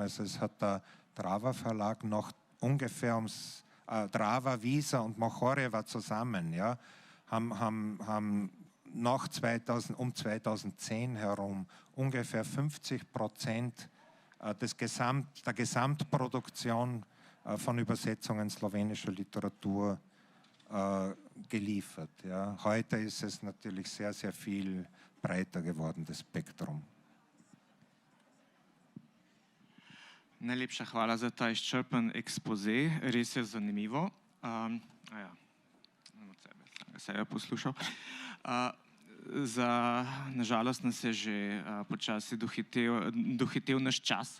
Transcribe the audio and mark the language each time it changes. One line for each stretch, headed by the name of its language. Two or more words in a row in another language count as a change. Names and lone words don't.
German: Also es hat der Drava Verlag noch ungefähr Drava, Visa und Mochoreva zusammen, ja, haben nach 2010 herum ungefähr 50% der Gesamtproduktion von Übersetzungen slowenischer Literatur geliefert. Ja. Heute ist es natürlich sehr, sehr viel breiter geworden, das Spektrum.
Slovenian: Najlepša hvala za ta izčrpen ekspoze, res je zanimivo. Sebe poslušal. Nažalost nas je že počasi dohitel naš čas.